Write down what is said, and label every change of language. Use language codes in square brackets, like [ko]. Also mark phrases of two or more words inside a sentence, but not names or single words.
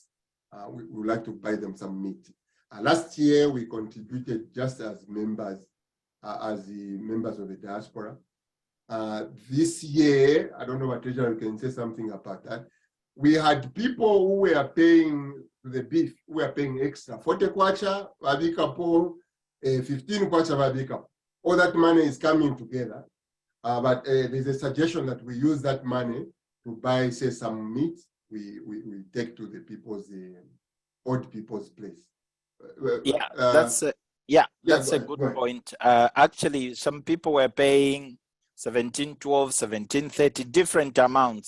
[en] We would like to buy them some meat. Last year, we contributed just as members, as the members of the diaspora. This year, I don't know what Treasurer can say something about that. We had people who were paying the beef, who were paying extra. [ny] 40 kwacha, vabika po, 15 kwacha vabika. [en] All that money is coming together. But there's a suggestion that we use that money to buy, say, some meat. We take to the people's, old people's place. That's a good point. Actually, some people were paying 1712, 1730, different amounts.